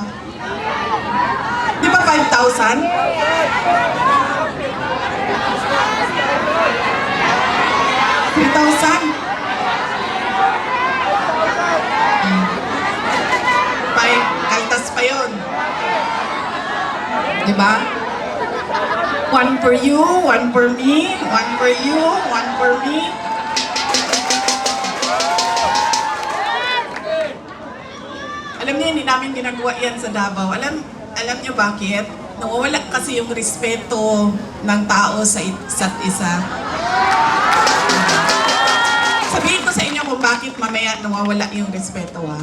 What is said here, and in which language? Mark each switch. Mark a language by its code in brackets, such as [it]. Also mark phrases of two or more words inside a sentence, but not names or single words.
[tl] Di ba 5,000? $3,000? Kaltas pa yun. Di ba? [en] One for you, one for me, one for you, one for me. [tl] Alam niyo, hindi namin ginagawa yan sa Davao. Alam niyo bakit? Nawawala kasi yung respeto ng tao sa isa't isa. Sabihin ko sa inyo kung bakit mamaya nawawala yung respeto, ha?